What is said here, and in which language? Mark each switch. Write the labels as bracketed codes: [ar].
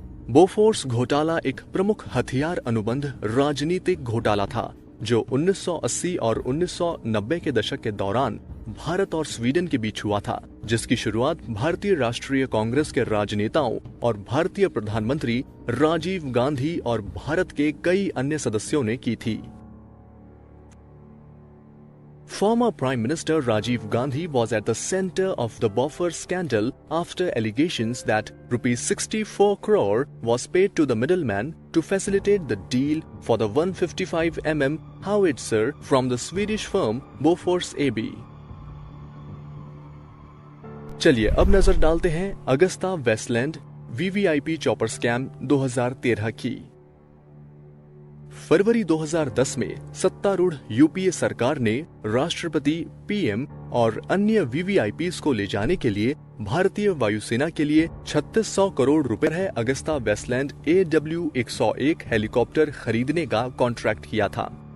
[hi] Bofors घोटाला एक प्रमुख हथियार अनुबंध राजनीतिक घोटाला था जो 1980 और 1990 के दशक के दौरान भारत और स्वीडन के बीच हुआ था, जिसकी शुरुआत भारतीय राष्ट्रीय कांग्रेस के राजनेताओं और भारतीय प्रधानमंत्री राजीव गांधी और भारत के कई अन्य सदस्यों ने की थी। [en] Former Prime Minister Rajiv Gandhi was at the center of the Bofors scandal after allegations that ₹64 crore was paid to the middleman to facilitate the deal for the 155 mm howitzer from the Swedish firm Bofors AB। [hi] चलिए अब नजर डालते हैं Agusta Westland VVIP chopper scam 2013 की। फरवरी 2010 में सत्तारूढ़ UPA सरकार ने राष्ट्रपति, पीएम और अन्य वीवीआईपीज को ले जाने के लिए भारतीय वायुसेना के लिए 3600 करोड़ रुपए है अगस्ता वेस्टलैंड AW101 हेलीकॉप्टर खरीदने का कॉन्ट्रैक्ट किया था।